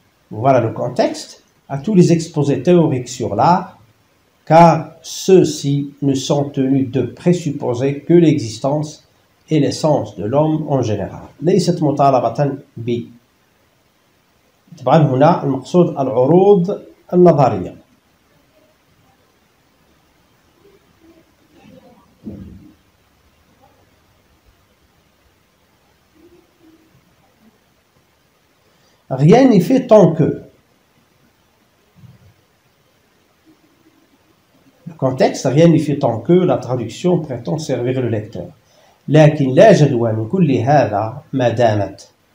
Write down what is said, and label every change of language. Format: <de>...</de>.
<fr>Voilà le contexte à tous les exposés théoriques sur l'art, car ceux-ci ne sont tenus de présupposer que l'existence et l'essence de l'homme en général.</fr> <ar>ليست مطالبة ب. طبعا هنا المقصود العروض النظرية.</ar> <fr>Rien n'est fait tant que. Le contexte, rien n'est fait tant que la traduction prétend servir le lecteur.</fr> <ar>لكن لا جدوى من كل هذا ما دامت.</ar>